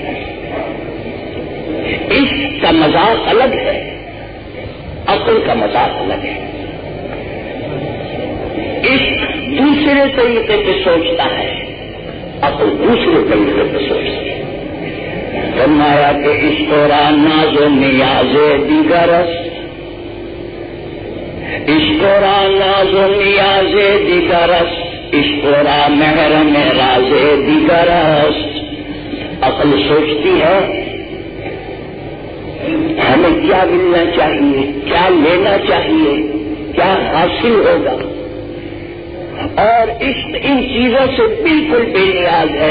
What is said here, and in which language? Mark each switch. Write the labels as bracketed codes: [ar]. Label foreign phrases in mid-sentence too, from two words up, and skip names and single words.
[ur] عشق کا مذاق الگ ہے، عقل کا مذاق الگ ہے. عشق دوسرے طریقے پہ سوچتا ہے، عقل دوسرے طریقے پہ سوچتا ہے. فرمایا کہ [fa] عشق را ناز و نیاز دیگرست. عشق را ناز و نیاز دیگرست. عشق را محرم راز دیگرست. [ur] عقل سوچتی ہے ہمیں کیا ملنا چاہیے، کیا لینا چاہیے، کیا حاصل ہوگا. اور عشق ان چیزوں سے بالکل بے نیاز ہے.